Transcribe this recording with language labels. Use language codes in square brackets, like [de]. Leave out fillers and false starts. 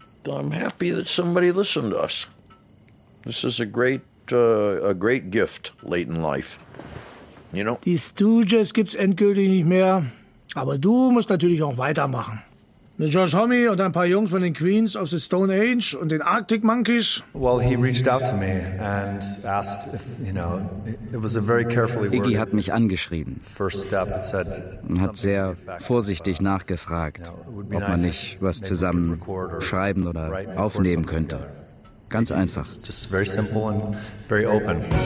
[en] I'm happy that somebody listened to us. This is a great gift late in life. You know? [de] Die Stooges gibt's endgültig nicht mehr. Aber du musst natürlich auch weitermachen. Mit George Homme und ein paar Jungs von den Queens of the Stone Age und den Arctic Monkeys. [en] Well, he reached out to me and asked if, you know, it was a very carefully worded. [de] Iggy hat mich angeschrieben. [en] First step, it said, [de] und hat sehr vorsichtig nachgefragt, ob man nicht was zusammen schreiben oder aufnehmen könnte. Ganz einfach. [en] Just very simple and very open.